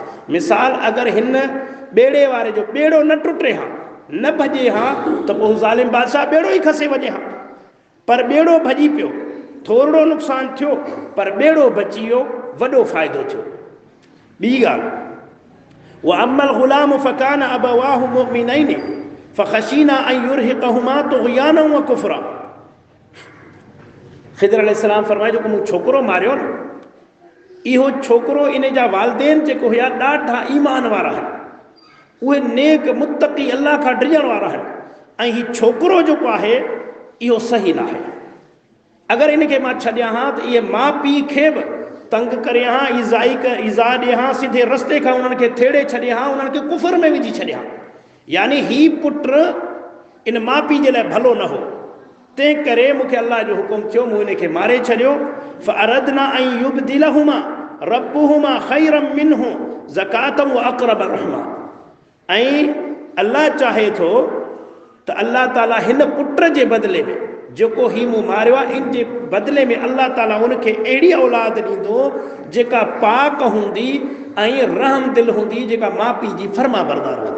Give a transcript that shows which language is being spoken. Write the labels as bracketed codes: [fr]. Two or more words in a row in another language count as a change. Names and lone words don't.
[sd] मिसाल, अगरि हिन ॿेड़े वारे जो ॿेड़ो न टुटे हा, न भॼे हा, त पोइ ज़ालिम बादशाह ॿेड़ो ई खसे वञे हा। पर ॿेड़ो भॼी पियो, थोरो नुक़सान थियो, पर ॿेड़ो बची वियो, वॾो फ़ाइदो थियो। ॿी ॻाल्हि, [ar] وأما الغلام فكان أبواه مؤمنين فخشينا أن يرهقهما طغيانا و كفرا. [sd] ख़िदर अलैहिस्सलाम फरमाए, जेको मूं छोकिरो मारियो न, इहो छोकिरो इन जा वालिदेन जेको हुया ॾाढा ईमान वारा आहिनि, उहे नेक मुत्तक़ी अल्लाह खां डिॼण वारा आहिनि, ऐं हीउ छोकिरो जेको आहे इहो सही न आहे। अगरि इनखे मां छॾियां हा त इहे माउ पीउ खे बि तंग करे हा, ईज़ा ॾिए हा, सिधे रस्ते खां उन्हनि खे थेड़े छॾे हा, उन्हनि खे कुफर में विझी छॾे हा। यानी हीउ पुट इन माउ पीउ जे लाइ भलो न हो, तंहिं करे मूंखे अल्लाह जो हुकुम थियो, मूं इनखे मारे छॾियो। [ar] فأردنا أن يبدلهما ربهما خيرا منه زكاة و أقرب رحما. [sd] ऐं अल्लाह चाहे थो त अल्लाह ताला हिन पुट जे बदिले में जेको ही मूं मारियो आहे, इन जे बदिले में अल्लाह ताला उनखे अहिड़ी औलाद ॾींदो जेका पाक हूंदी ऐं रहम दिल हूंदी, जेका माउ पीउ जी फर्मा बरदार हूंदी।